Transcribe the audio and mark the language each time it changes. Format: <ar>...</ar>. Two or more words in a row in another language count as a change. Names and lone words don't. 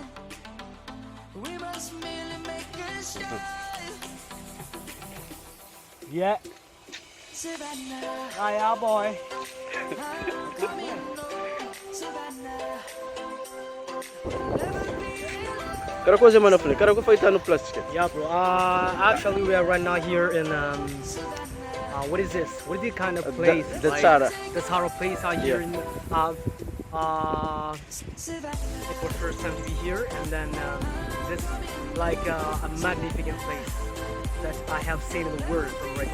<en>We must merely make a start. Yeah. Savannah, Hiya, boy. I'm coming home. Savannah, never be alone.</en> <mg>Karaha koa zay manapole, karaha koa fahitano plastika.</mg> <en>Yeah, bro. Actually, we are right now here in what is this? What is the kind of place? DATSARA. DATSARA place out here in Savannah, it's our first time to be here, and then this like a magnificent place that I have seen in the world already.</en>